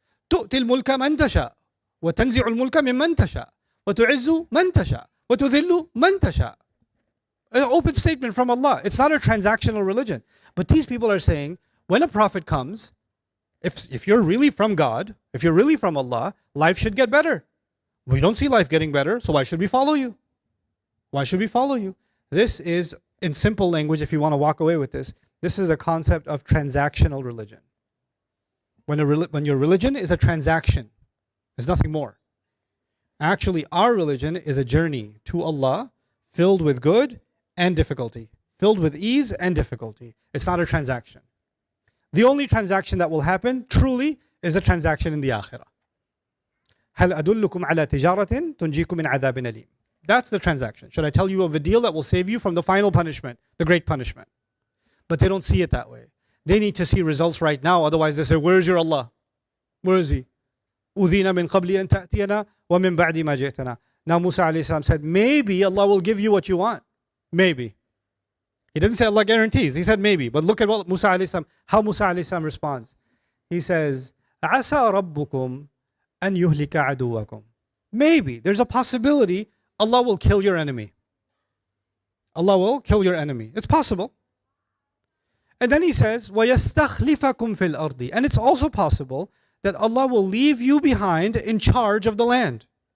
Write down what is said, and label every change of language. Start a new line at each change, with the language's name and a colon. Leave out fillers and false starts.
Arabic: تؤتي الملك من تشاء وتنزع الملك ممن تشاء وتعز من تشاء وتذل من تشاء.
English: An open statement from Allah. It's not a transactional religion. But these people are saying, when a prophet comes, if you're really from God, if you're really from Allah, life should get better. We don't see life getting better, so why should we follow you? Why should we follow you? This is, in simple language, if you want to walk away with this, this is a concept of transactional religion. When your religion is a transaction, there's nothing more. Actually, our religion is a journey to Allah filled with good and difficulty, filled with ease and difficulty. It's not a transaction. The only transaction that will happen, truly, is a transaction in the akhirah.
Arabic: هل أدلكم على تجارة تنجيكم من عذاب أليم.
English: That's the transaction. Should I tell you of a deal that will save you from the final punishment, the great punishment? But they don't see it that way. They need to see results right now. Otherwise they say, where's your Allah? Where is he?
Arabic: أُذِينَ مِنْ قَبْلِ أَن تَأْتِيَنَا وَمِنْ بَعْدِ مَا جِئْتَنَا.
English: Now Musa alayhi salam said, maybe Allah will give you what you want. Maybe. He didn't say Allah guarantees. He said maybe. But look at what Musa alayhi salam, how Musa alayhi salam responds. He says,
Arabic: عَسَى رَبُّكُمْ أَن يُهْلِكَ عَدُوَّكُمْ.
English: Maybe. There's a possibility Allah will kill your enemy. Allah will kill your enemy. It's possible. And then he says,
Arabic: وَيَسْتَخْلِفَكُمْ فِي الْأَرْضِ.
English: And it's also possible that Allah will leave you behind in charge of the land.